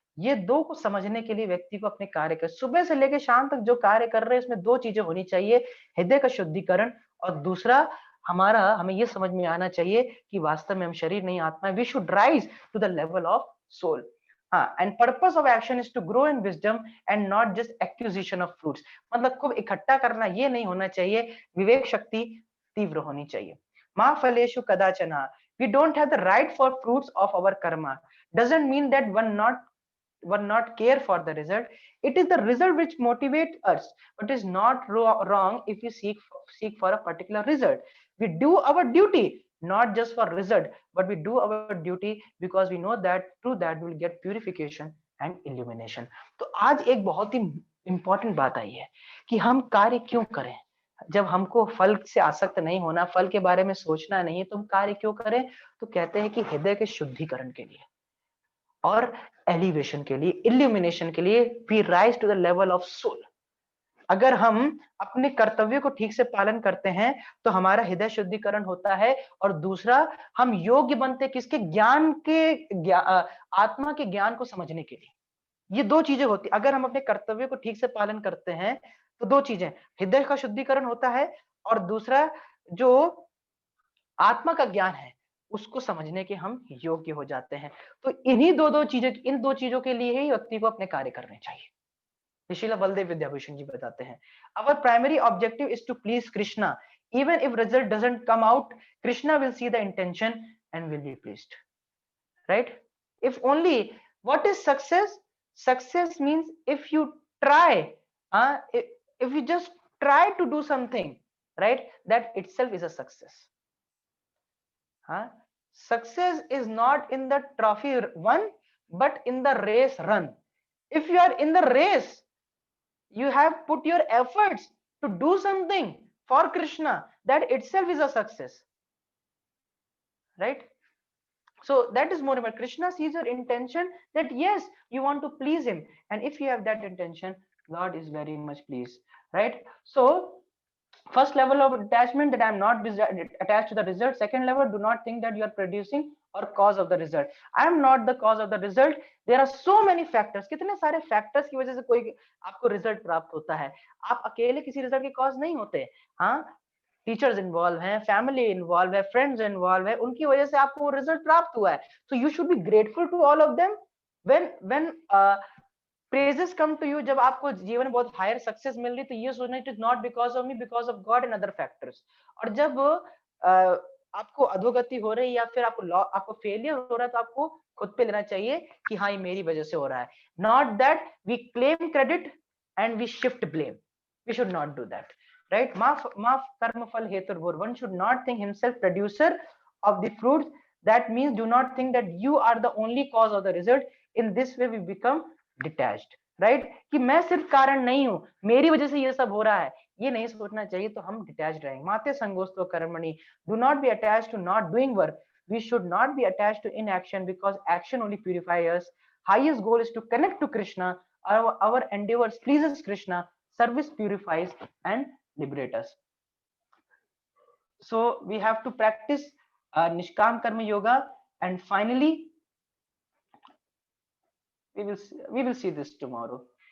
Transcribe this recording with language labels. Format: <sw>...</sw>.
<hi>ये दो को समझने के लिए व्यक्ति को अपने कार्य कर, सुबह से लेकर शाम तक जो कार्य कर रहे हैं उसमें दो चीजें होनी चाहिए, हृदय का शुद्धिकरण और दूसरा हमें ये समझ में आना चाहिए कि वास्तव में हम शरीर नहीं आत्मा है।</hi> <en>We should rise to the level of soul. हाँ, and purpose of action is to grow in wisdom and not just acquisition of fruits.</en> <hi>मतलब खूब इकट्ठा करना ये नहीं होना चाहिए, विवेक शक्ति तीव्र होनी चाहिए।</hi> <sa>मा फलेषु कदाचन,</sa> <en>we don't have the right for fruits of our karma. Doesn't mean that one not care for the result. It is the result which motivates us, but is not wrong if we seek for a particular result. We do our duty not just for result, but we do our duty because we know that through that we will get purification and illumination.</en> <hi>तो आज एक बहुत ही important बात आई है कि हम कार्य क्यों करें। जब हमको फल से आसक्त नहीं होना, फल के बारे में सोचना नहीं है, तो हम कार्य क्यों करें? तो कहते हैं कि हृदय के शुद्धिकरण के लिए और एलिवेशन के लिए, इल्यूमिनेशन के लिए,</hi> <en>We rise to the level of soul.</en> <hi>अगर हम अपने कर्तव्य को ठीक से पालन करते हैं तो हमारा हृदय शुद्धिकरण होता है और दूसरा हम योग्य बनते किसके? आत्मा के ज्ञान को समझने के लिए। ये दो चीजें होती, अगर हम अपने कर्तव्य को ठीक से पालन करते हैं तो दो चीजें, हृदय का शुद्धिकरण होता है और दूसरा जो आत्मा का ज्ञान है उसको समझने के हम योग्य हो जाते हैं। तो इन दो चीजों के लिए ही व्यक्ति को अपने कार्य करने चाहिए।</hi> <en>Srila Baladev Vidyabhushan</en> <hi>जी बताते हैं,</hi> <en>Our primary objective is to please Krishna, even if result doesn't come out, Krishna will see the intention and will be pleased, right? If only, what is success? Success means if you try, if you just try to do something, right, that itself is a success. Success is not in the trophy won, but in the race run. If you are in the race, you have put your efforts to do something for Krishna, that itself is a success, right? So that is more about Krishna sees your intention, that yes, you want to please him, and if you have that intention, God is very much pleased, right? So first level of attachment, that I am not attached to the result. Second level, do not think that you are producing or cause of the result. I am not the cause of the result. There are so many factors.</en> <hi>कितने सारे factors की वजह से कोई आपको result प्राप्त होता है। आप अकेले किसी result के cause नहीं होते। हाँ, टीचर्स इन्वॉल्व हैं, फैमिली इन्वॉल्व है, फ्रेंड्स इन्वॉल्व है, उनकी वजह से आपको वो रिजल्ट प्राप्त हुआ है।</hi> <en>So you should be grateful to all of them. When praises come to you,</en> <hi>जब आपको जीवन में बहुत हायर सक्सेस मिल रही, तो ये सोचना</hi> <en>It is not because of me, because of God and other factors.</en> <hi>और जब आपको अधोगति हो रही है या फिर आपको फेलियर हो रहा है, तो आपको खुद पे लेना चाहिए कि हाँ, ये मेरी वजह से हो रहा है।</hi> <en>Not that we claim credit and we shift blame. We should not do that, right?</en> <sa>Ma karma phal hetur,</sa> <en>one should not think himself producer of the fruits. That means do not think that you are the only cause of the result. In this way we become detached, right?</en> <hi>कि मैं सिर्फ कारण नहीं हूं, मेरी वजह से ये सब हो रहा है, ये नहीं सोचना चाहिए, तो हम डिटैच्ड रहेंगे।</hi> <sa>माते संगोस्तो कर्मणि,</sa> <en>do not be attached to not doing work. We should not be attached to inaction, because action only purifies us. Highest goal is to connect to Krishna. Our endeavors pleases Krishna. Service purifies and liberate us. So we have to practice Nishkam Karma Yoga, and finally we will see this tomorrow.</en>